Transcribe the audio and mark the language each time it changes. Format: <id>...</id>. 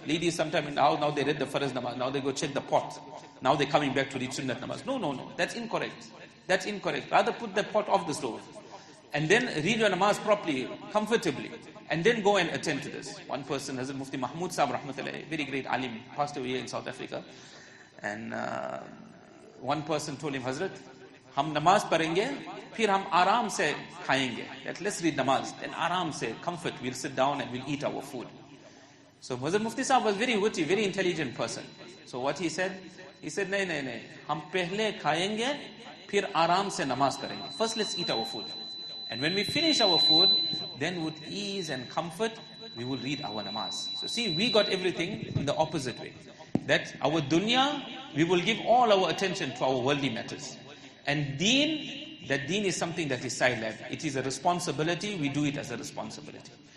<en>Ladies sometimes in the house, now they read the faraz namaz, now they go check the pot. Now they're coming back to read sunnat namaz. No. That's incorrect. That's incorrect. Rather put the pot off the stove. And then read your namaz properly, comfortably. And then go and attend to this. One person, Hazrat Mufti Mohammed Desai, rahmatullahi, very great alim, passed away in South Africa. And one person told him, Hazrat,</en> <hi>हम नमाज पढ़ेंगे, फिर हम आराम से खाएंगे.</hi> <en>That let's read namaz, then</en> <hi>आराम से,</hi> <en>comfort, we'll sit down and we'll eat our food. So Hazrat Mufti Sahib was very witty, very intelligent person. So what he said,</en> <hi>नहीं, हम पहले खाएंगे, फिर आराम से नमाज करेंगे.</hi> <en>First let's eat our food. And when we finish our food, then with ease and comfort, we will read our namaz. So see, we got everything in the opposite way. That our dunya, we will give all our attention to our worldly matters. And deen, that deen is something that is silent. It is a responsibility, we do it as a responsibility.</en>